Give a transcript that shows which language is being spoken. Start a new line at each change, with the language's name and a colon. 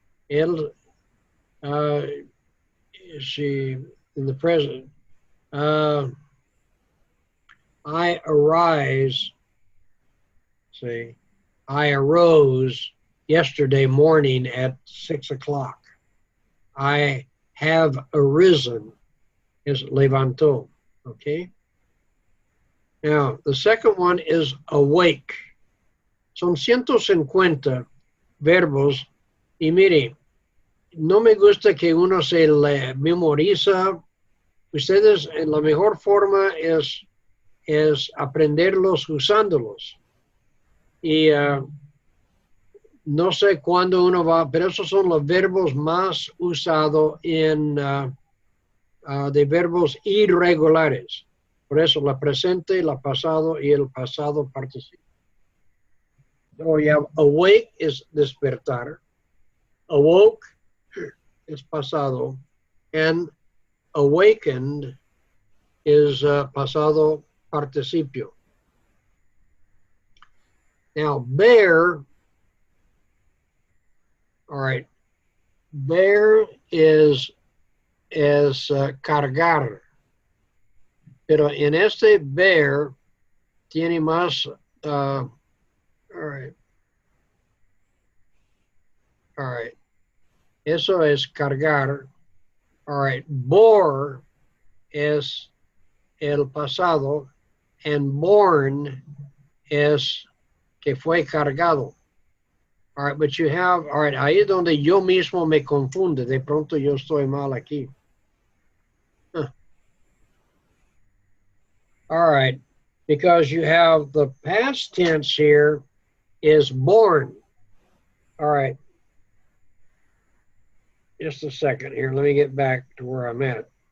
English: Él, she, in the present, I arise, see, I arose yesterday morning at 6 o'clock. I have arisen is levantó, okay? Now, the second one is awake.
Spanish: Son 150 verbos y mire, no me gusta que uno se le memoriza. Ustedes, la mejor forma es aprenderlos usándolos. Y no sé cuándo uno va, pero esos son los verbos más usados en de verbos irregulares. Por eso la presente, la pasado y el pasado participio.
English: So you have awake is despertar, awoke is pasado, and awakened is pasado participio. Now bear, all right, bear is cargar,
Spanish: pero en este
English: bear
Spanish: tiene más,
English: all right,
Spanish: eso es cargar,
English: all right,
Spanish: bore es el pasado,
English: and born
Spanish: es que fue cargado.
English: All right, but you have, all right,
Spanish: ahí es donde yo mismo me confunde, de pronto yo estoy mal aquí. Huh.
English: All right, because you have the past tense here is born. All right, just a second here, let me get back to where I'm at.